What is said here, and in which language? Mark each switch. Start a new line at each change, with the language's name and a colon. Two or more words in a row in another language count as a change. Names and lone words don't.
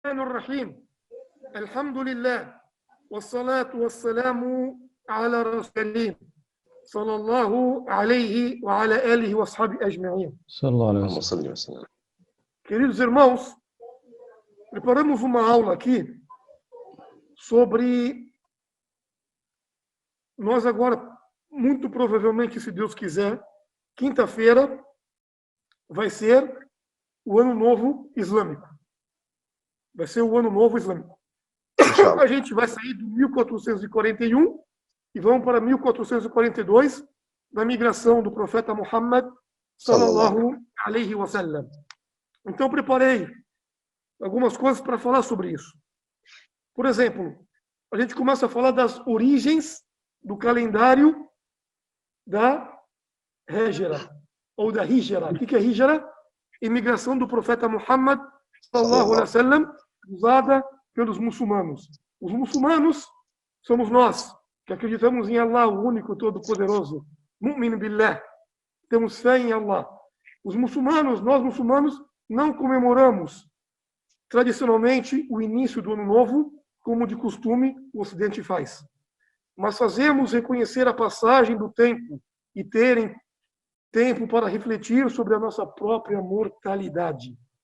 Arabic: Bismillahirrahmanirrahim. Alhamdulillah. والصلاة والسلام على رسول الله. صلى الله عليه وعلى آله وأصحابه أجمعين. صلى الله عليه وسلم.
Portuguese: Queridos irmãos, preparamos uma aula aqui sobre nós agora, muito provavelmente, se Deus quiser, quinta-feira vai ser o Ano Novo Islâmico. Vai ser o Ano Novo Islâmico. A gente vai sair do 1441 e vamos para 1442, na migração do profeta Muhammad
Arabic: صلى الله عليه وسلم.
Portuguese: Então, preparei algumas coisas para falar sobre isso. Por exemplo, a gente começa a falar das origens do calendário da Hijra, ou da Hijra. O que é Hijra? Imigração do profeta Muhammad
Arabic: صلى الله عليه وسلم,
Portuguese: usada pelos muçulmanos. Os muçulmanos somos nós, que acreditamos em Allah, o único, todo-poderoso.
Arabic: مؤمن بالله.
Portuguese: Temos fé em Allah. Os muçulmanos, nós muçulmanos, não comemoramos tradicionalmente o início do Ano Novo, como de costume o Ocidente faz. Mas fazemos reconhecer a passagem do tempo e terem tempo para refletir sobre a nossa própria mortalidade.